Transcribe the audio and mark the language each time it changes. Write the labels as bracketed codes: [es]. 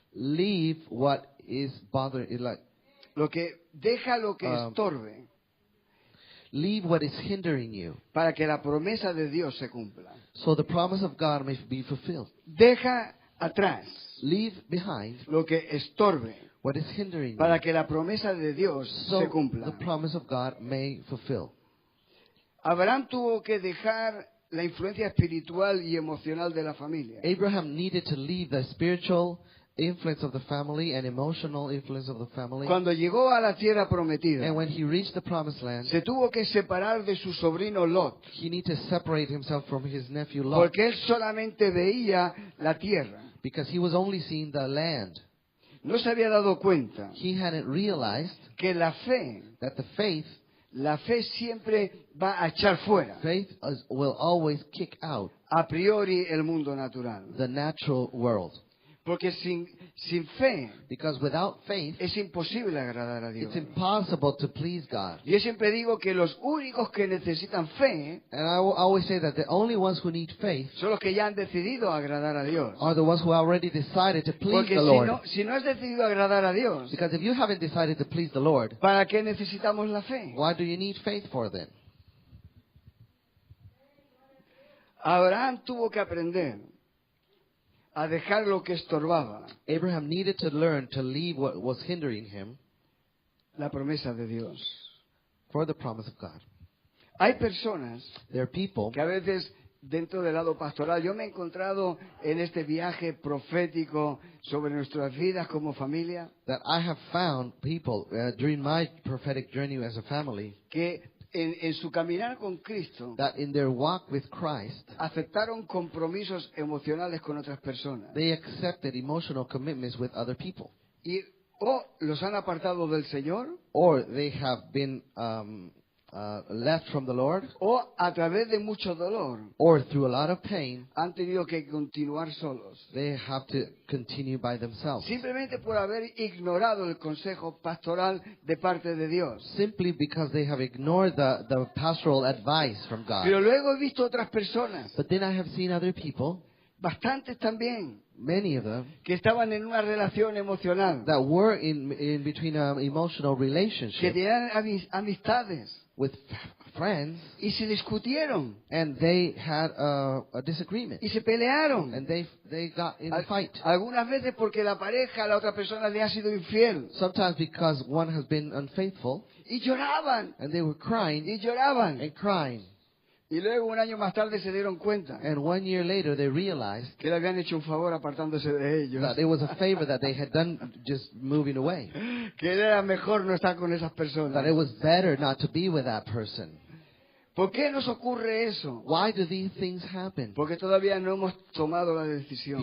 [en] leave what is bothering, [es] Deja lo que Um, estorbe [en] leave what is hindering you, [es] para que la promesa de Dios se cumpla. [en] so the promise of God may be fulfilled. [es] Deja atrás [en] Leave behind [es] lo que estorbe [en] what is hindering [es] para [en] you, [es] que la promesa de Dios [en] so [es] se [en] the [es] cumpla. [en] promise of God may fulfill. [es] Abraham tuvo que dejar la influencia espiritual y emocional de la familia. [en] Abraham needed to leave the spiritual influence of the family and emotional influence of the family. [es] Cuando llegó a la tierra prometida, [en] And when he reached the promised land, [es] se tuvo que separar de su sobrino Lot, [en] he needed to separate himself from his nephew Lot, [es] porque él solamente veía la tierra. [en] because he was only seeing the land. [es] No se había dado cuenta [en] He hadn't realized [es] que la [en] that the [es] fe siempre va a echar fuera, [en] will always kick out [es] a priori, el mundo natural. [en] the natural world. [es] Porque sin fe [en] Because without faith, [es] es imposible agradar a Dios. [en] it's impossible to please God. [es] Yo siempre digo que los únicos que necesitan fe [en] And I will always say that the only ones who need faith [es] son los que ya han decidido agradar a Dios. [en] are the ones who already decided to please [es] Porque [en] the Lord. [es] si no has decidido agradar a Dios, [en] Because if you haven't decided to please the Lord, [es] ¿para qué necesitamos la fe? [en] why do you need faith for then? [es] Abraham tuvo que aprender a dejar lo que estorbaba [en] Abraham needed to learn to leave what was hindering him [es] la promesa de Dios. [en] for the promise of God. [es] Hay personas [en] There are people [es] que a veces dentro del lado pastoral, yo me he encontrado en este viaje profético sobre nuestras vidas como familia, [en] that I have found people during my prophetic journey as a family [es] que en su caminar con Cristo [en] that in their walk with Christ, [es] aceptaron compromisos emocionales con otras personas [en] they accepted emotional commitments with other people. [es] y o los han apartado del Señor [en] Or they have been left from the Lord, [es] o a través de mucho dolor [en] or through a lot of pain, [es] han tenido que continuar solos. [en] they have to continue by themselves. [es] Simplemente por haber ignorado el consejo pastoral de parte de Dios. [en] Simply because they have ignored the pastoral advice from God. [es] Pero luego he visto otras personas, [en] But then I have seen other people, [es] bastantes también, [en] many of them, [es] que estaban en una relación emocional, [en] that were in between an emotional [es] que [en] relationship [es] tenían amistades [en] with friends, [es] y se discutieron [en] and they had a disagreement, [es] y se pelearon. [en] and they got in a fight. [es] Algunas veces porque la pareja, la otra persona le ha sido infiel. [en] Sometimes because one has been unfaithful, [es] Y lloraban, [en] and they were crying [es] y lloraban. [en] and crying. [es] Y luego un año más tarde se dieron cuenta [en] And 1 year later, they realized [es] que le habían hecho un favor apartándose de ellos. [en] that it was a favor that they had done just moving away. [es] Que era mejor no estar con esas [en] That [es] personas. [en] it was better not to be with that person. [es] ¿Por qué nos ocurre eso? [en] Why do these things happen? [es] Porque todavía no hemos tomado la decisión